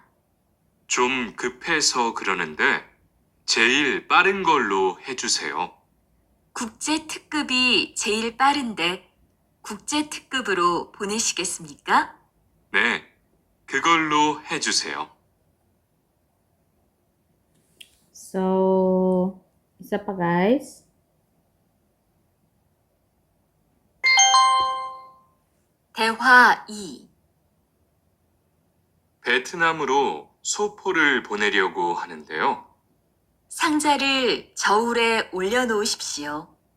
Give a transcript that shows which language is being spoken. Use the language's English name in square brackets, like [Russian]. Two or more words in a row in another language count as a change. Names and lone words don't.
[Korean] 좀 급해서 그러는데 제일 빠른 걸로 해주세요. 국제 특급이 제일 빠른데 국제 특급으로 보내시겠습니까? 네, 그걸로 해주세요. [Filipino] So, isa pa, guys. [Korean] 대화 2. 베트남으로 소포를 보내려고 하는데요. 상자를 저울에 올려놓으십시오.